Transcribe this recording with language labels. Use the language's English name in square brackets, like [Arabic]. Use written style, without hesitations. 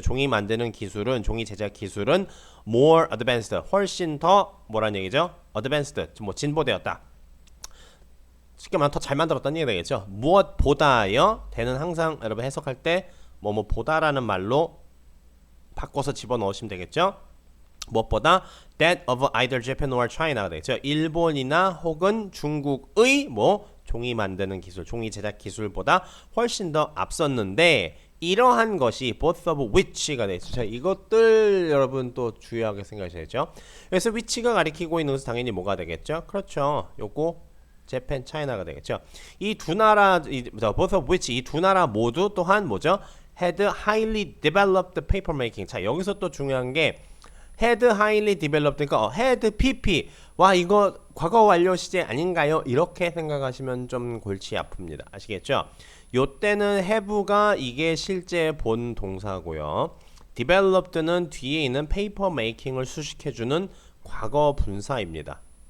[Korean] 종이 만드는 기술은 종이 제작 기술은 [English] more advanced [Korean] 훨씬 더 뭐라는 얘기죠? advanced 뭐 진보되었다. 쉽게 말하면 더 잘 만들었다는 얘기가 되겠죠. 무엇보다요. 대는 항상 여러분 해석할 때 뭐뭐보다라는 말로 바꿔서 집어넣으시면 되겠죠. [English] 무엇보다 that of either Japan or China가 되겠죠. [Korean] 일본이나 혹은 중국의 뭐 종이 만드는 기술, 종이 제작 기술보다 훨씬 더 앞섰는데 이러한 것이 both of which가 되겠죠. 자, 이것들 여러분 또 주의하게 생각하셔야죠. 그래서 which가 가리키고 있는 것은 당연히 뭐가 되겠죠. 그렇죠. 요거 재팬, 차이나가 되겠죠. 이 두 나라, [English] both of which [Korean] 이 두 나라 모두 또한 뭐죠? [English] had highly developed paper making. [Korean] 자, 여기서 또 중요한 게 [English] had highly developed, [Korean] 그러니까 had pp. 와, 이거 과거 완료 시제 아닌가요? 이렇게 생각하시면 좀 골치 아픕니다. 아시겠죠? 요때는 have가 이게 실제 본 동사고요. developed는 뒤에 있는 paper making을 수식해주는 과거 분사입니다.